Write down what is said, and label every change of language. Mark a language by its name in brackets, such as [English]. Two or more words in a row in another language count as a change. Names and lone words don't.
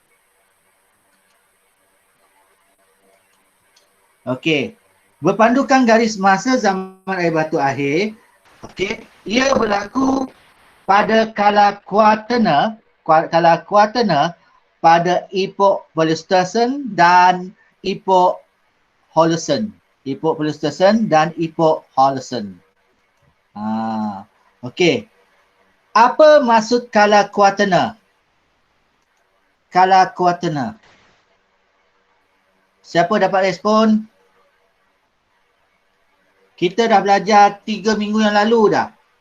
[Malay] Okey. Berpandukan garis masa zaman air batu akhir, okey, ia berlaku pada kala Quaterna pada epok Pleistocene dan epok Holocene. Epok Pleistocene dan epok Holocene. Okey. Apa maksud kala Quaterna? Kala Quaterna. Siapa dapat respon? Kita dah belajar 3 minggu yang lalu dah.